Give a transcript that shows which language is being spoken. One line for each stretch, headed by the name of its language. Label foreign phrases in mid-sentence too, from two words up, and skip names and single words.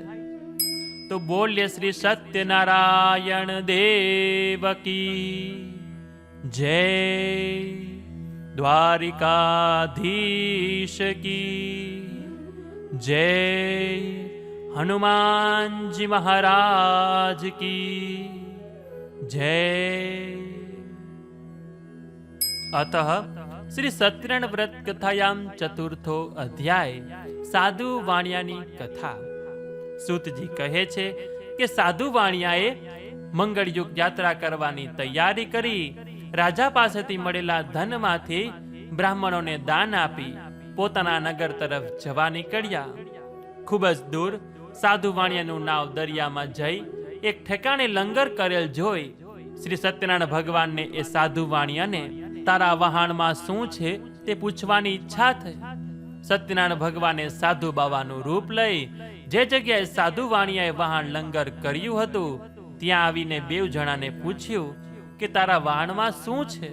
Gujarati: તો બોલ્ય શ્રી સત્યનારાયણ દેવ કી જય, દ્વારિકાધીશ કી જય, હનુમાનજી મહારાજ કી જય.
Sanskrit: अतः श्री सत्यनारायण व्रत कथायाम चतुर्थो अध्याय
Gujarati: સાધુ વાણિયાની કથા. સૂતજી કહે છે કે સાધુ વાણિયાએ મંગલ યુગ યાત્રા કરવાની તૈયારી કરી રાજા પાસેથી મળેલા ધનમાંથી બ્રાહ્મણોને દાન આપી પોતાના નગર તરફ જવા નીકળ્યા. ખૂબ જ દૂર સાધુ વાણિયાનું નાવ દરિયામાં જઈ એક ઠેકાણે લંગર કરેલ જોઈ શ્રી સત્યનારાયણ ભગવાનને એ સાધુ વાણિયાને તારા વહાણમાં શું છે તે પૂછવાની ઈચ્છા થઈ. સત્યનારાયણ ભગવાને સાધુ બાવાનું રૂપ લઈ જે જગ્યાએ સાધુ વાણિયાએ વહાણ લંગર કર્યું હતું ત્યાં આવીને બેવ જણાને પૂછ્યું કે તારા વહાણમાં શું છે.